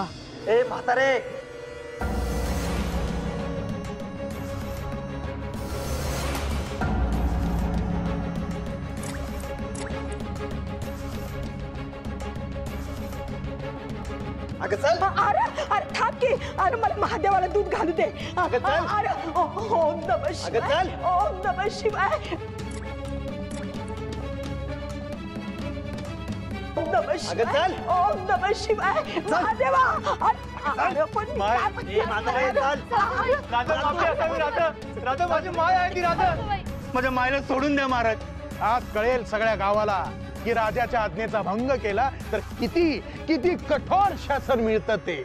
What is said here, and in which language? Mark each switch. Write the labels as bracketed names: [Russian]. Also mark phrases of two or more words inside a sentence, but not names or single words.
[Marathi] ए म्हातारे, अगं चल. अरे अरे थांब की. अरे मला महादेवाला दूध घालू दे. अगं चल. [Sanskrit] अरे ओम नमः शिवाय. [Marathi] अगं चल. [Sanskrit] ओम नमः शिवाय. ओम नमः शिवाय. [Marathi] अगं चल. [Sanskrit] ओम नमः शिवाय. महादेवा. [Marathi] अरे पण मी माय. काय म्हणते? ए म्हातारे, चल. राजा माफी असावी. राजा, राजा माझी माय आहे ती. राजा, माझ्या मायला सोडून द्या महाराज. आज कळेल सगळ्या गावाला की राजाच्या आज्ञेचा भंग केला तर किती किती कठोर शासन मिळतं ते.